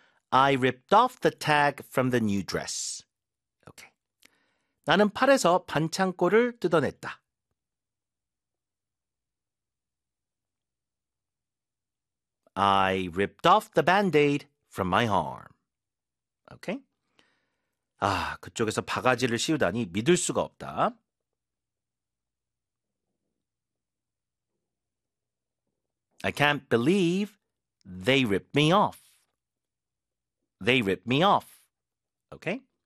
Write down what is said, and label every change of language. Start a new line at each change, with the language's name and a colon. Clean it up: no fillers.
English: I ripped off the tag from the new dress. Okay.
Korean: 나는 팔에서 반창고를 뜯어냈다.
English: I ripped off the band-aid from my arm. Okay.
Korean: 아, 그쪽에서 바가지를 씌우다니 믿을 수가 없다.
English: I can't believe they ripped me off. They ripped me off. Okay?